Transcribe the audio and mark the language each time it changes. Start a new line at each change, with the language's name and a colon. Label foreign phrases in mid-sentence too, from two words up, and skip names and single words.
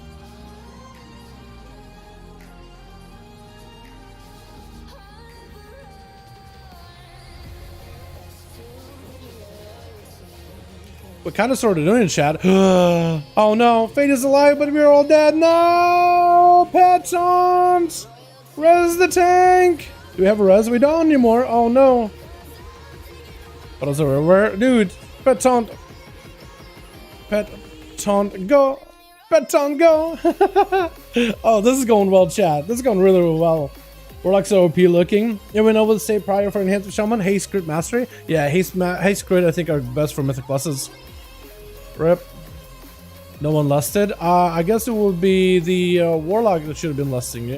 English: We're kind of sort of doing it, chat. Oh no, Fate is alive, but we're all dead. No! Petons! Res the tank! Do we have a res? We don't anymore. Oh no. What else are we? Where? Dude, Peton. Peton, go! Peton, go! Oh, this is going well, chat. This is going really, really well. Warlock's OP looking. Yeah, we know what to say prior for Enhanced Shaman. Haste Crit Mastery. Yeah, Haste Crit I think are best for Mythic Pluses. Rip. No one lusted. I guess it would be the Warlock that should have been lusting.